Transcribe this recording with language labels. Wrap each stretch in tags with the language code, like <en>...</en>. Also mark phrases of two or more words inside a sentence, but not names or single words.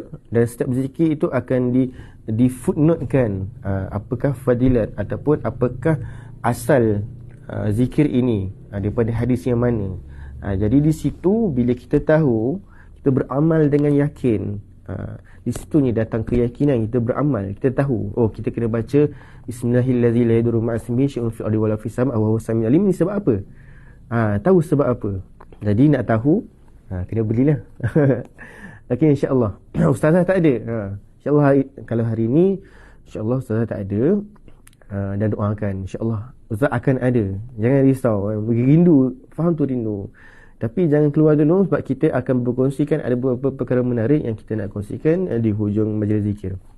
<ms>Dan setiap zikir itu akan di footnote-kan apakah fadilat ataupun apakah asal zikir ini daripada hadis yang mana. Jadi di situ bila kita tahu, kita beramal dengan yakin, di situ ni datang keyakinan, kita beramal, kita tahu kita kena baca</ms> <ar>بسم الله الرحمن الرحيم لا يضر مع اسمه شيء في الأرض ولا في السماء وهو السميع العليم.</ar> <ms>Ni sebab apa? Tahu sebab apa. Jadi nak tahu, kena belilah. Okey, insya-Allah. Ustazah tak ada. Insya-Allah kalau hari ni insya-Allah ustazah tak ada, dan doakan insya-Allah ustaz akan ada. Jangan risau, rindu, faham tu rindu. Tapi jangan keluar dulu sebab kita akan berkongsikan ada beberapa perkara menarik yang kita nak kongsikan di hujung majlis zikir.</ms>